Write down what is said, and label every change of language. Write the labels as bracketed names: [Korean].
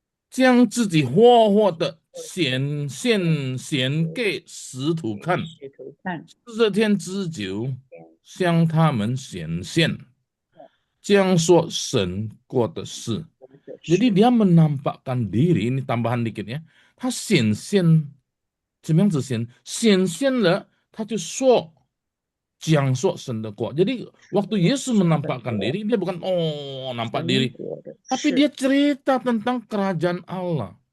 [Chinese] 将自己活活的显给使徒看，使徒看 40天之久，向他们显现，将说神过的事。 [Indonesian] Jadi dia menampakkan diri, ini tambahan dikit ya. [Chinese] 他显现，怎么样子显现了，他就说讲说神的国. [Indonesian] Jadi waktu Yesus menampakkan diri, dia bukan nampak diri, tapi dia cerita tentang kerajaan Allah.